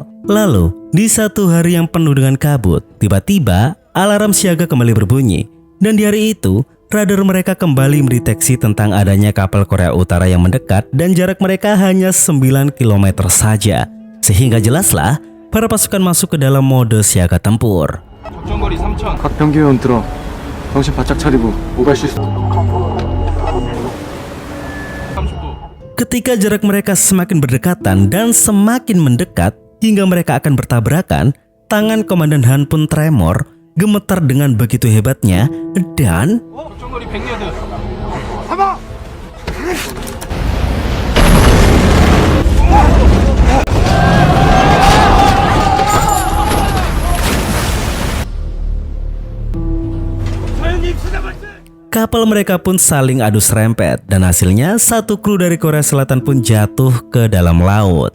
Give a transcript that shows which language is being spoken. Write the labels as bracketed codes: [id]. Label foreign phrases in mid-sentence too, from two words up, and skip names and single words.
[id] Lalu, di satu hari yang penuh dengan kabut, tiba-tiba alarm siaga kembali berbunyi. Dan di hari itu, radar mereka kembali mendeteksi tentang adanya kapal Korea Utara yang mendekat dan jarak mereka hanya 9 km saja. Sehingga jelaslah, para pasukan masuk ke dalam mode siaga tempur. [ko] 적정거리 3,000. 각 병기원 들어. 정신 바짝 차리고 오갈 시스템. 30도. [id] Ketika jarak mereka semakin berdekatan dan semakin mendekat hingga mereka akan bertabrakan, tangan Komandan Han pun tremor, gemetar dengan begitu hebatnya, dan [ko] 적정거리 100야드. [id] kapal mereka pun saling adu serempet dan hasilnya satu kru dari Korea Selatan pun jatuh ke dalam laut.